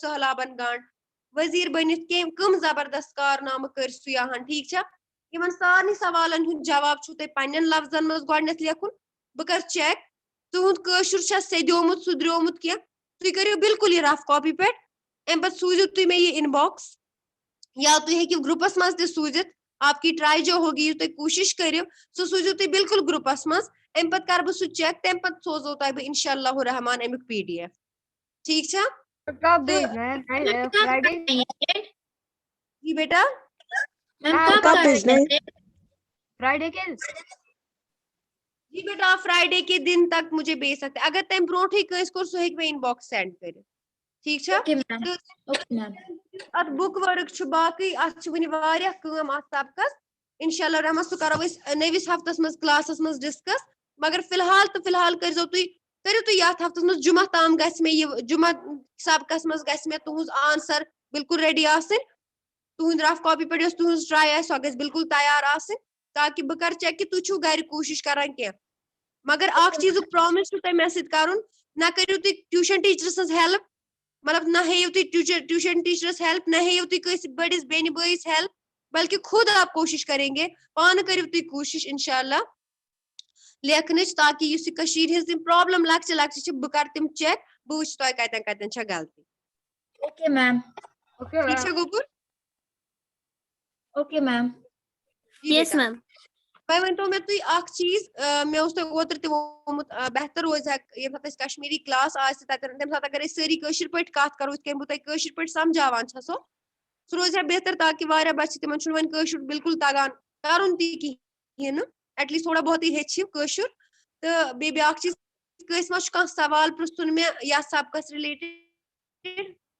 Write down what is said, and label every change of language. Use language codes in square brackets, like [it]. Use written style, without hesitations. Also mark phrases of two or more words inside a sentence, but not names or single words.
[ks] سہلابن گانٛٹ وزیٖر بٔنِتھ کم زبردست کارنامہٕ کٔرۍ سیاحن ٹھیٖک چھا یِمن سارنٕے سوالن ہُنٛد جواب چھُو تۄہہِ پننٮ۪ن لفظن منٛز گۄڈنٮ۪تھ لیکھُن بہٕ کرٕ چیک تُہُنٛد کٲشُر چھا سیٚدیومُت سُدریومُت کینٛہہ تُہۍ کٔرِو بالکل یہِ [en] rough copy [ks] پٮ۪ٹھ امہِ پتہٕ سوٗزِو تُہۍ مےٚ یہِ انباکس یا تُہۍ ہیٚکِو گروپس منٛز تہِ سوٗزِتھ [ur] آپ کی ٹرائی جو ہوگی [ks] یہِ تُہۍ کوٗشش کٔرِو سُہ سوٗزِو تُہۍ بالکل گروپس منٛز امہِ پتہٕ کرٕ بہٕ سُہ چیک تمہِ پتہٕ سوزو تۄہہِ بہٕ انشاء اللہ رحمان امیُک PDF ٹھیٖک چھا [ur] کب بھیجنا ہے فرائیڈے جی بیٹا کب بھیجنا ہے فرائیڈے کے جی بیٹا آپ فرائیڈے کے دن تک مجھے بھیج سکتے [ks] اگر تمہِ برونٹھٕے کٲنٛسہِ کوٚر سُہ ہیٚکہِ مےٚ انباکس سینڈ کٔرِتھ ٹھیٖک چھا اتھ بُک ورک چھُ باقٕے اتھ چھِ وُنہِ واریاہ کٲم اتھ سبقس انشاء اللہ رحمان سُہ کرو أسۍ نٔوِس ہفتس منٛز کلاسس منٛز ڈسکس مگر فلحال کٔرزیٚو تُہۍ کٔرِو تُہۍ یتھ ہفتس منٛز جمعہ تام گژھِ مےٚ یہِ جمعہ سبقس منٛز گژھِ مےٚ تُہنٛز آنسر بالکل ریڈی آسٕنۍ تُہنٛد [en] rough copy [ks] پٮ۪ٹھ یۄس تُہنٛز ٹراے آسہِ سۄ گژھِ بالکل تیار آسٕنۍ تاکہِ بہٕ کرٕ چیک کہِ تُہۍ چھُو گرِ کوٗشش کران کینٛہہ مگر اکھ چیٖزُک پرامِس چھُو تۄہہِ مےٚ سۭتۍ کرُن نہ کٔرِو تُہۍ ٹیوٗشن ٹیٖچرٕ سٕنٛز ہیلپ مطلب نہ ہیٚیِو تُہۍ ٹیوٗشن ٹیٖچرس ہیلپ نہ ہیٚیِو تُہۍ کٲنٛسہِ بٔڑِس بیٚنہِ بٲیِس ہیلپ بلکہِ [ur] خود آپ کوٗشش کریں گے [ks] پانہٕ کٔرِو تُہۍ کوٗشش انشاء اللہ لیکھنٕچ تاکہِ یُس یہِ کٔشیٖرِ ہٕنٛز یِم پرابلم لۄکچہِ لۄکچہِ چھِ بہٕ کرٕ تِم چیک بہٕ وٕچھِ تۄہہِ کتٮ۪ن کتٮ۪ن چھےٚ غلطی [en] Okay ma'am [ks] ٹھیٖک چھا گوٚبُر [en] Okay ma'am [ks] جی بیٹا وۄنۍ ؤنۍتو مےٚ تُہۍ اکھ چیٖز مےٚ اوس تۄہہِ اوترٕ تہِ ووٚنمُت بہتر روزِ ہا ییٚمہِ ساتہٕ اَسہِ کشمیٖری کلاس آسہِ تتٮ۪ن تمہِ ساتہٕ اگر أسۍ سٲری کٲشِر پٲٹھۍ کتھ کرو یِتھ کٔنۍ بہٕ تۄہہِ کٲشِر پٲٹھۍ سمجھاوان چھسو سُہ روزِ ہا بہتر تاکہِ واریاہ بچہِ چھِ تِمن چھُنہٕ وۄنۍ کٲشُر بالکل تگان کرُن تہِ کِہیٖنۍ نہٕ [en] at least [ur] تھوڑا بہت [ks] ہیٚچھِو کٲشُر تہٕ بیٚیہِ بیاکھ چیٖز کٲنٛسہِ ما چھُ کانٛہہ سوال پرژھُن مےٚ یتھ سبقس رِلیٹڈ